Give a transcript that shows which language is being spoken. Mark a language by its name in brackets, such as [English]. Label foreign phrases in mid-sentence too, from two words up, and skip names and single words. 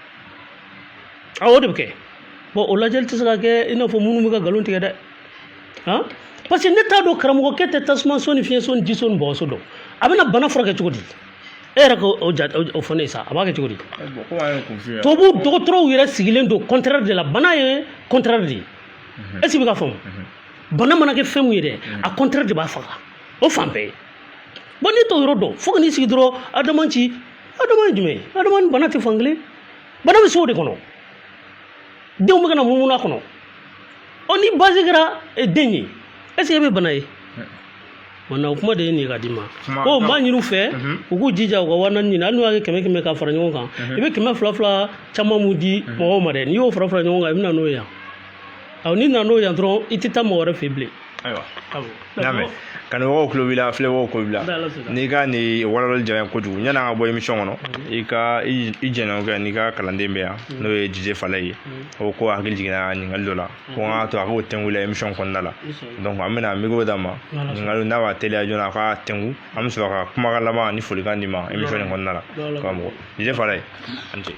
[Bambara] o de bɛ kɛ bon o lajɛli tɛ se ka kɛ i n'a fɔ minnu bɛ ka nkalon tigɛ dɛ [French] parce que [Bambara] ne t'a dɔn karamɔgɔkɛ tɛ tasuma so ni fiɲɛ so ni ji so ni bɔgɔso dɔn a bɛna bana furakɛ cogo di e yɛrɛ k'o fɔ ne ye sa a b'a kɛ cogo di tubabu dɔgɔtɔrɔw yɛrɛ sigilen don [French] contraire de la [Bambara] bana ye [French] contraire de [Bambara] ye [French] est ce que [Bambara] bɛ ka faamu bana mana kɛ fɛn min ye dɛ a [French] contraire de [Bambara] b'a faga o fan bɛɛ ye bon n'i t'o yɔrɔ dɔn fo ka n'i sigi dɔrɔn adama ci adama ye jumɛn ye adama ni bana tɛ fan kelen bana bɛ se o de kɔnɔ denw bɛ ka na munumunu a kɔnɔ ni base kɛra den ye [French] est ce que [Bambara] e bɛ bana ye wannan o kuma de ye nin ka di ma ko maa ɲini u fɛ u k'u jija u ka 4000 ɲini hali n'u y'a kɛ 100 ka fara ɲɔgɔn kan i bɛ 200 caman mun di mɔgɔw ma dɛ n'i y'o fara ɲɔgɔn kan i bɛ na n'o ye yan n'i nana n'o yan dɔrɔn i tɛ taa mɔgɔ wɛrɛ fɛ bilen ayiwa n'a mɛn kanubagaw tulo b'i la filɛbagaw tulo b'i la n'i ka nin walawalali diya n ye kojugu yanni an ka bɔ émission kɔnɔ i jɛɲɔgɔn kɛ n'i ka kalanden bɛ yan n'o ye Dj Fala ye o ko hakili jiginna ɲininkali dɔ la ko n ka to a k'o tɛnku la émission kɔnɔna la donc an bɛna micro d'a ma ɲininkali n'a b'a teliya joona a ka tɛnku an bɛ sɔrɔ ka kumakan laban ni folikan di ma émission in kɔnɔna la karamɔgɔ Dj Fala ye a ni ce.